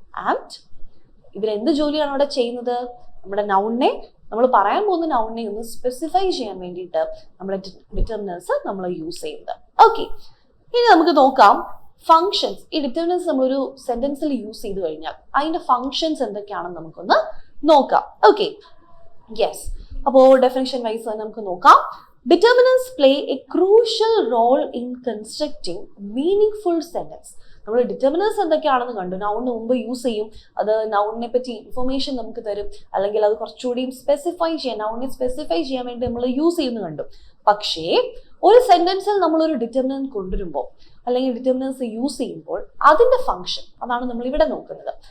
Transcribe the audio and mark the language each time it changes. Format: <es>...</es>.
<ml>And ഇവരെന്ത് ജോലിയാണ് അവിടെ ചെയ്യുന്നത്? നമ്മുടെ നൗണിനെ, നമ്മൾ പറയാൻ പോകുന്ന നൗണിനെ ഒന്ന് സ്പെസിഫൈ ചെയ്യാൻ വേണ്ടിയിട്ട് നമ്മുടെ ഡിറ്റർമിനേഴ്സ് നമ്മൾ യൂസ് ചെയ്യുന്നത്. ഓക്കെ, ഇനി നമുക്ക് നോക്കാം ഫങ്ഷൻസ്. ഈ ഡിറ്റർമിനേഴ്സ് നമ്മളൊരു സെന്റൻസിൽ യൂസ് ചെയ്ത് കഴിഞ്ഞാൽ അതിന്റെ ഫങ്ഷൻസ് എന്തൊക്കെയാണെന്ന് നമുക്കൊന്ന് നോക്കാം. ഓക്കെ, യെസ്, അപ്പോൾ ഡെഫിനിഷൻ വൈസ് നമുക്ക് നോക്കാം.</ml> <en>Determinants play a crucial role in constructing meaningful sentence.</en> <ml>നമ്മൾ ഡിറ്റർമിനൻസ് എന്തൊക്കെയാണെന്ന് കണ്ടു. നൗണിന് മുമ്പ് യൂസ് ചെയ്യും, അത് നൗണിനെ പറ്റി ഇൻഫർമേഷൻ നമുക്ക് തരും, അല്ലെങ്കിൽ അത് കുറച്ചുകൂടി നൗണിനെ സ്പെസിഫൈ ചെയ്യാൻ വേണ്ടി നമ്മൾ യൂസ് ചെയ്യുന്നു കണ്ടു. പക്ഷേ ഒരു സെന്റൻസിൽ നമ്മളൊരു ഡിറ്റർമിനന്റ് കൊണ്ടുവരുമ്പോൾ അല്ലെങ്കിൽ ഡിറ്റർമിനൻസ് യൂസ് ചെയ്യുമ്പോൾ അതിന്റെ ഫംഗ്ഷൻ, അതാണ് നമ്മൾ ഇവിടെ നോക്കുന്നത്.</ml>